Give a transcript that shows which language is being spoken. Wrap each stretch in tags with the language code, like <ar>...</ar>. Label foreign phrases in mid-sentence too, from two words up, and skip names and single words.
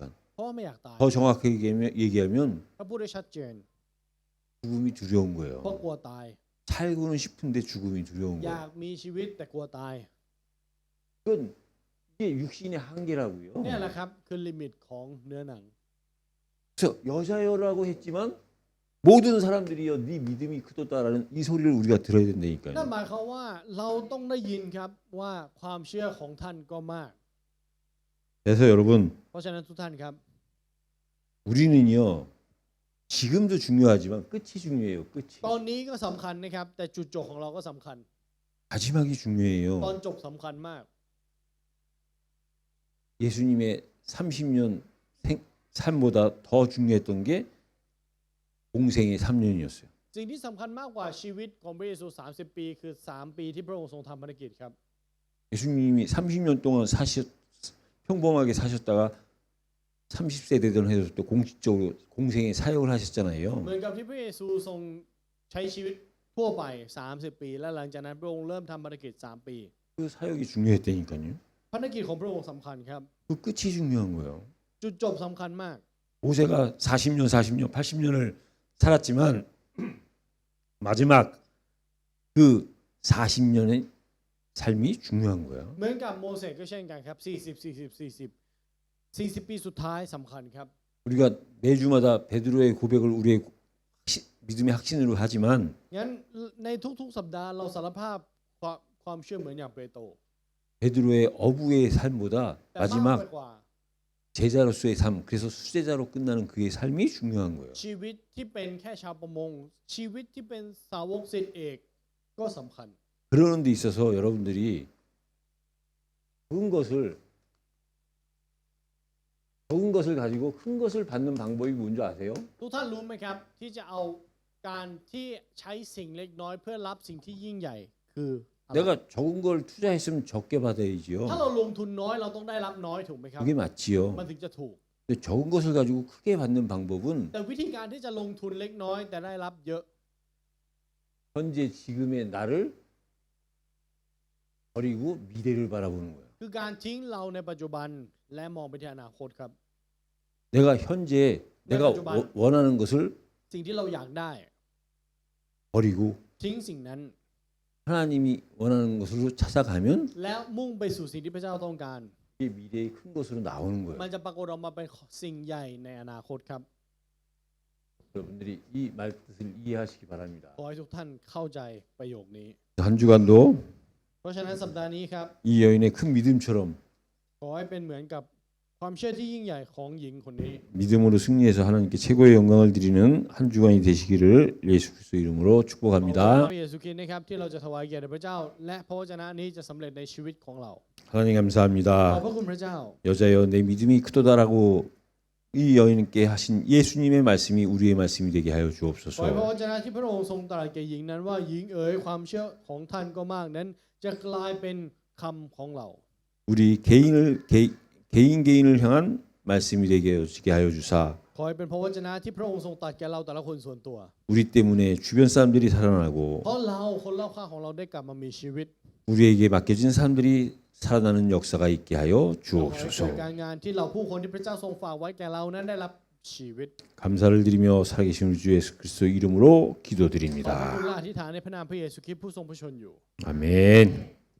<th>เพราะว่าไม่อยากตาย</th> <ko>더 정확하게 얘기하면</ko> <th>ถ้าพูดได้ชัดเจน</th> <ko>죽음이 두려운</ko> <th>เพราะ</th> <ko>거예요.</ko> <th>กลัวตาย</th> <ko>살고는 싶은데 죽음이 두려운</ko> <th>อยา</th> <ko>거예요.</ko> <th>กมีชีวิตแต่กลัวตาย</th> <ko>그건 이게 육신의 한계라고요.</ko> <th>เนี่ยแหละครับคือลิมิตของเนื้อหนัง</th> <ko>그래서 여자여라고 했지만 모든 사람들이요 네 믿음이 크도다라는 이 소리를 우리가 들어야</ko> <th>นั่น</th> <ko>된다니까요.</ko> <th>หมายความว่าเราต้องได้ยินครับว่าความเชื่อของท่านก็มาก</th> <ko>그래서 여러분</ko> <th>เพราะฉะนั้นทุกท่านครับ</th> <ko>우리는요 지금도 중요하지만 끝이 중요해요. 끝이.</ko> <th>ตอนนี้ก็สำคัญนะครับ แต่จุดจบของเราก็สำคัญ</th> <ko>마지막이</ko> <th>ตอน</th> <ko>중요해요.</ko> <th>จบสำคัญมาก</th> <ko>예수님의 30년 삶보다 더 중요했던 게 공생의 3년이었어요.</ko> <th>สิ่งที่สำคัญมากกว่าชีวิตของพระเยซู30 ปีคือ3 ปีที่พระองค์ทรงทำภารกิจครับ</th> <ko>예수님이 30년 동안 평범하게 사셨다가 30세 되던 해서 또 공식적으로 공생의 사역을</ko> <th>เห</th> <ko>하셨잖아요.</ko> <th>มือนกับที่พระเยซูทรงใช้ชีวิตทั่วไป30 ปี และหลังจากนั้นพระองค์เริ่มทำภารกิจ3 ปี</th> <ko>그 사역이 중요했다니까요.</ko> <th>ภารกิจของพระองค์สำคัญครับ</th> <ko>그 끝이 중요한 거예요.</ko> <th>จุดจบสำคัญมาก</th> <ko>모세가 40년, 80년을 살았지만 마지막 그 40년의 삶이 중요한 거야.</ko> <th>เหมือนกับโมเสสก็เช่นกันครับ40 ปีสุดท้ายสำคัญครับ</th> <ko>우리가 매주마다 베드로의 고백을 우리의 믿음의 확신으로 하지만</ko> <th>งั้นในทุกๆสัปดาห์เราสารภาพความเชื่อเหมือนอย่างเปโตร</th> <ko>베드로의 어부의 삶보다</ko> <th>แต่มากไป</th> <ko>마지막</ko> <th>กว่า</th> <ko>제자로서의 삶, 그래서 수제자로 끝나는 그의 삶이 중요한 거예요.</ko> <th>ชีวิตที่เป็นแค่ชาวประมงชีวิตที่เป็นสาวกศิษย์เอกก็สำคัญ</th> <ko>그러는 데 있어서 여러분들이 그런 것을 적은 것을 가지고 큰 것을 받는 방법이 뭔지 아세요?</ko> <th>ทุกท่านรู้ไหมครับ ที่จะเอาการที่ใช้สิ่งเล็กน้อยเพื่อรับสิ่งที่ยิ่งใหญ่คืออะไร</th> <ko>내가 적은 걸 투자했으면 적게</ko> <th>ถ้า</th> <ko>받아야지요.</ko> <th>เราลงทุนน้อยเราต้องได้รับน้อยถูกไหมครับ</th> <ko>그게 맞지요.</ko> <th>มันถึงจะถูก</th> <ko>근데 적은 것을 가지고 크게 받는 방법은</ko> <th>แต่วิธีการที่จะลงทุนเล็กน้อยแต่ได้รับเยอะ</th> <ko>현재 지금의 나를 버리고 미래를 바라보는 거예요.</ko> <th>คือการทิ้งเราในปัจจุบันและมองไปที่อนาคตครับ</th> <ko>내가 현재 내가 원하는 것을</ko> <th>สิ่งที่เราอยากได้</th> <ko>버리고</ko> <th>ทิ้งสิ่งนั้น</th> <ko>하나님이 원하는 것으로 찾아가면</ko> <th>แล้วมุ่งไปสู่สิ่งที่พระเจ้าต้องการ</th> <ko>이게 미래의 큰 것으로 나오는</ko> <th>มั</th> <ko>거예요.</ko> <th>นจะปรากฏออกมาเป็นสิ่งใหญ่ในอนาคตครับ</th> <ko>여러분들이 이 말뜻을 이해하시기 바랍니다.</ko> <th>ขอให้ทุกท่านเข้าใจประโยคนี้</th> <ko>한 주간도</ko> <th>เพราะฉะนั้นสัปดาห์นี้ครับ</th> <ko>이 여인의 큰 믿음처럼</ko> <th>ขอให้เป็นเหมือนกับความเชื่อที่ยิ่งใหญ่ของหญิงคนนี้</th> <ko>믿음으로 승리해서 하나님께 최고의 영광을 드리는 한 주간이 되시기를 예수 그리스도 이름으로</ko> <th>ขอบคุณ</th> <ko>축복합니다.</ko> <th>พระเยซูคริสต์นะครับที่เราจะถวายเกียรติแด่พระเจ้า และพระวจนะนี้จะสำเร็จในชีวิตของเรา</th> <ko>하나님</ko> <th>ขอบ</th> <ko>감사합니다.</ko> <th>พระคุณพระเจ้า</th> <ko>여자여 내 믿음이 크도다라고 이 여인께 하신 예수님의 말씀이 우리의 말씀이 되게 하여</ko> <th>ขอให้พระ</th> <ko>주옵소서.</ko> <th>วจนะที่พระองค์ทรงตรัสแก่หญิงนั้นว่าหญิงเอ๋ยความเชื่อของท่านก็มากนั้น จะกลายเป็นคำของเรา</th> <ko>우리 개인을 향한 말씀이 되게 하여 주사</ko> <th>ขอให้เป็นพระวจนะที่พระองค์ทรงตรัสแก่เราแต่ละคนส่วนตัว</th> <ko>우리 때문에 주변 사람들이 살아나고</ko> <th>เพราะเราคนรอบข้างของเราได้กลับมามีชีวิต</th> <ko>우리에게 맡겨진 사람들이 살아나는 역사가 있게 하여</ko> <th>ขอให้เกิด</th> <ko>주옵소서.</ko> <th>การงานที่เราผู้คนที่พระเจ้าทรงฝากไว้แก่เรานั้นได้รับชีวิต</th> <ko>감사를 드리며 살아계신 우리 주 예수 그리스도 이름으로</ko> <th>ขอบพระคุณ</th> <ko>기도드립니다.</ko> <th>และอธิษฐานในพระนามพระเยซูคริสต์ผู้ทรงพระชนอยู่</th> <ko>아멘.</ko>